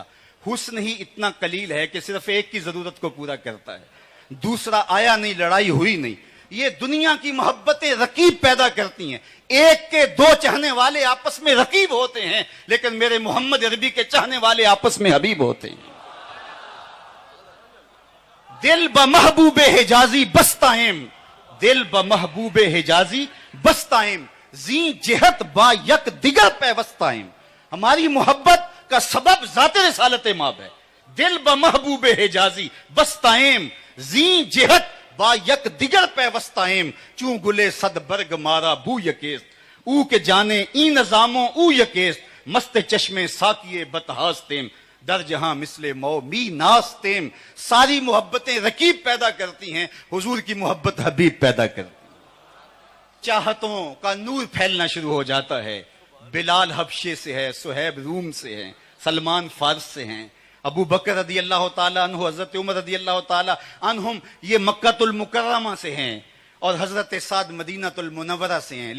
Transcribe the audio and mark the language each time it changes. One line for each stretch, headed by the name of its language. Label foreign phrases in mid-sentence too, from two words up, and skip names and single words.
Urdu: حسن ہی اتنا قلیل ہے کہ صرف ایک کی ضرورت کو پورا کرتا ہے, دوسرا آیا نہیں, لڑائی ہوئی نہیں. یہ دنیا کی محبتیں رقیب پیدا کرتی ہیں. ایک کے دو چاہنے والے آپس میں رقیب ہوتے ہیں, لیکن میرے محمد عربی کے چاہنے والے آپس میں حبیب ہوتے ہیں.
Persian: دل بمحبوب حجازی بستائم, دل بمحبوب حجازی بستائم, زی جہت با یک دیگر پیوستائم.
Urdu: ہماری محبت کا سبب ذات رسالت مآب ہے.
Persian: دل ب محبوب حجازی بستائم زین جہت با یک دیگر پیوستائم چون گلے صد برگ مارا بو یکیست او کے جانے این نظاموں او یکیست مست چشمے ساکیے بتہاستیم در جہاں مثل مو می ناستیم.
Urdu: ساری محبتیں رقیب پیدا کرتی ہیں، حضور کی محبت حبیب پیدا کرتی ہے. چاہتوں کا نور پھیلنا شروع ہو جاتا ہے. بلال حبشے سے ہے، صہیب روم سے ہیں، سلمان فارس سے ہیں، ابو بکر
Arabic: رضی اللہ تعالیٰ عنہ،
Urdu: حضرت عمر
Arabic: رضی اللہ تعالیٰ عنہم
Urdu: یہ مکہ المکرمہ سے ہیں، اور حضرت سعد مدینہ المنورہ سے ہیں.